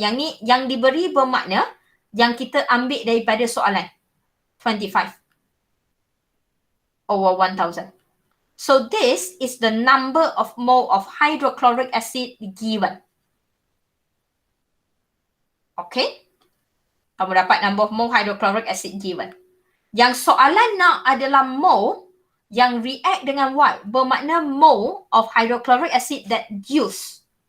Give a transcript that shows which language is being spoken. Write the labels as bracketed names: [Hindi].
[Malay] Yang ni, yang diberi bermakna yang kita ambil daripada soalan. [English] 25 over 1000. So this is the number of mole of hydrochloric acid given. Okay. [Malay] Kamu dapat [English] number of mole hydrochloric acid given. [Malay] Yang soalan nak adalah mole yang react dengan Y. [English] Bermakna mole of hydrochloric acid that used.